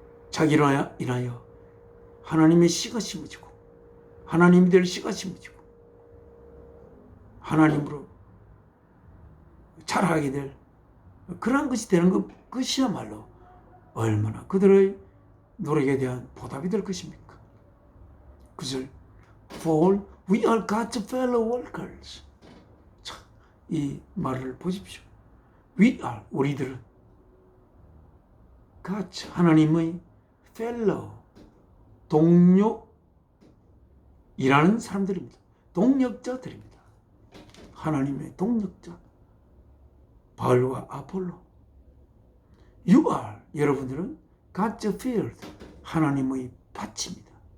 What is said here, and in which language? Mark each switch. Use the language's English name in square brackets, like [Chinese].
[Korean] 자기로 인하여 하나님의 씨가 심어지고 하나님이 될 씨가 심어지고 하나님으로 자라게 될 그러한 것이 되는 것이야말로 얼마나 그들의 노력에 대한 보답이 될 것입니까? 그것을 [English] For we are God's fellow workers. [Korean] 자, 이 말을 보십시오. [English] We are [Korean] 우리들은 [English] God's [Korean] 하나님의 [English] fellow [Korean] 동료 일하는 사람들입니다. 동력자들입니다. 하나님의 동력자 바울과 아폴로 [English] You are [Korean] 여러분들은 [English] God's field [Korean] 하나님의 밭입니다.